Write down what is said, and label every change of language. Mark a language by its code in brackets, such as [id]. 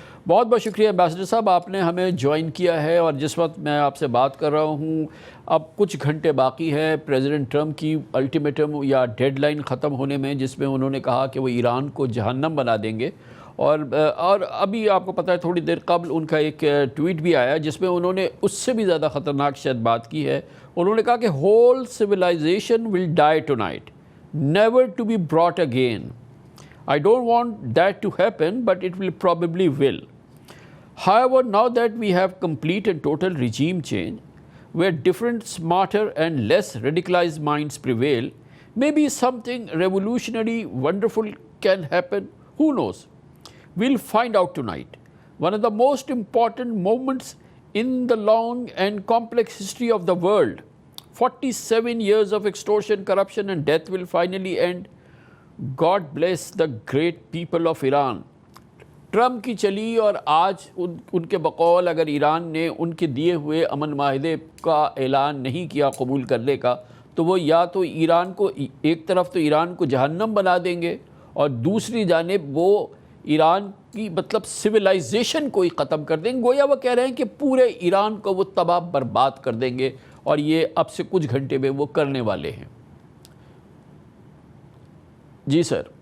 [ur] بہت بہت شکریہ ایمبیسڈر صاحب، آپ نے ہمیں جوائن کیا ہے، اور جس وقت میں آپ سے بات کر رہا ہوں اب کچھ گھنٹے باقی ہے پریزیڈنٹ ٹرمپ کی الٹیمیٹم یا ڈیڈ لائن ختم ہونے میں، جس میں انہوں نے کہا کہ وہ ایران کو جہنم بنا دیں گے، اور ابھی آپ کو پتہ ہے تھوڑی دیر قبل ان کا ایک ٹویٹ بھی آیا جس میں انہوں نے اس سے بھی زیادہ خطرناک شاید بات کی ہے۔ انہوں نے کہا کہ [en] Whole civilization will die tonight, never to be brought again. I don't want that to happen, but it will probably will. However, now that we have complete and total regime change, where different, smarter and less radicalized minds prevail, maybe something revolutionary, wonderful can happen. Who knows? We'll find out tonight. One of the most important moments in the long and complex history of the world. 47 years of extortion, corruption and death will finally end. God bless the great people of Iran. [ur] Trump کی چلی، اور آج ان کے بقول اگر ایران نے ان کے دیے ہوئے امن معاہدے کا اعلان نہیں کیا قبول کرنے کا، تو وہ یا تو ایران کو ایک طرف تو ایران کو جہنم بنا دیں گے، اور دوسری جانب وہ ایران کی مطلب سویلائزیشن کو ہی ختم کر دیں گے۔ گویا وہ کہہ رہے ہیں کہ پورے ایران کو وہ تباہ برباد کر دیں گے، اور یہ اب سے کچھ گھنٹے میں وہ کرنے والے ہیں۔ جی سر۔